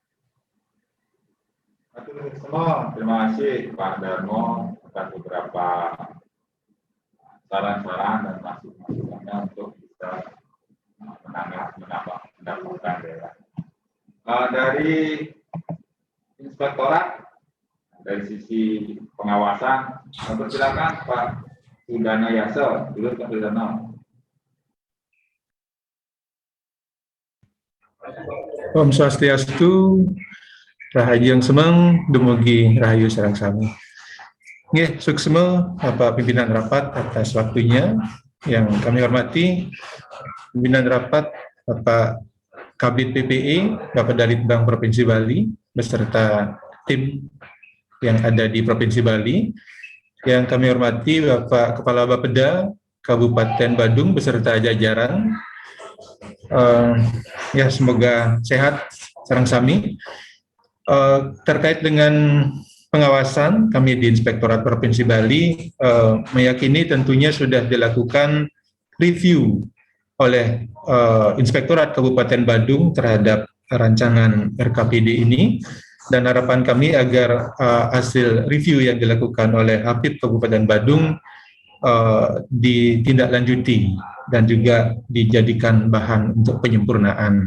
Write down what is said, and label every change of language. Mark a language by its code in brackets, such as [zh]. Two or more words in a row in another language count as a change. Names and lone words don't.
[id] Terima kasih Pak Darmo atas beberapa saran-saran dan masukan-masukannya untuk bisa menambah pendapatan daerah. Dari Inspektorat, dari sisi pengawasan, silakan Pak Sudana Yasa, dulu Pak Sudana. [ban] Om Swastiastu, Rahayu yang semeng, dumugi Rahayu sareng sami. [id] Nggih, suksema Bapak Pimpinan Rapat atas waktunya yang kami hormati, Pimpinan Rapat Bapak Kabid PPE, Bapak Dalitbang Provinsi Bali, beserta tim yang ada di Provinsi Bali. Yang kami hormati Bapak Kepala Bapeda Kabupaten Badung beserta jajaran. Ya, semoga sehat [ban] sareng sami. [id] Terkait dengan pengawasan, kami di Inspektorat Provinsi Bali meyakini tentunya sudah dilakukan review oleh Inspektorat Kabupaten Badung terhadap rancangan RKPD ini, Dan harapan kami agar hasil review yang dilakukan oleh Hapid Kabupaten Badung ditindaklanjuti dan juga dijadikan bahan untuk penyempurnaan.